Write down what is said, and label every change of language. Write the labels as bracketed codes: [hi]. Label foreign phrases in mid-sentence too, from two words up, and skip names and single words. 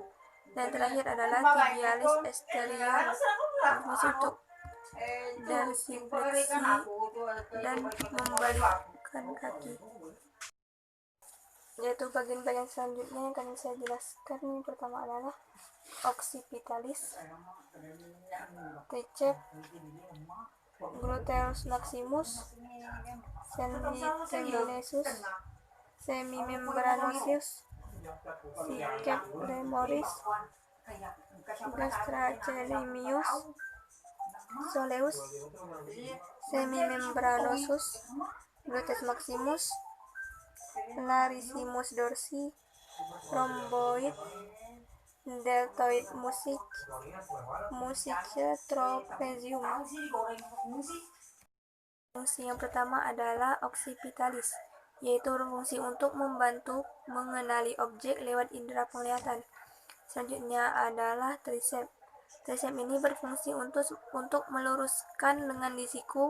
[id] Dan terakhir adalah tibialis exterior, berfungsi untuk dorsifleksi dan membalikkan kaki. Yaitu bagian-bagian selanjutnya yang akan saya jelaskan. Yang pertama adalah occipitalis, triceps, gluteus maximus, semimembranosus, semimembranosus, biceps femoris, gastrocnemius, soleus, semimembranosus, gluteus maximus, larissimus dorsi, rhomboid, deltoid muscle trapezium. Fungsi yang pertama adalah occipitalis, yaitu berfungsi untuk membantu mengenali objek lewat indera penglihatan. Selanjutnya adalah triceps. Triceps ini berfungsi untuk meluruskan lengan di siku.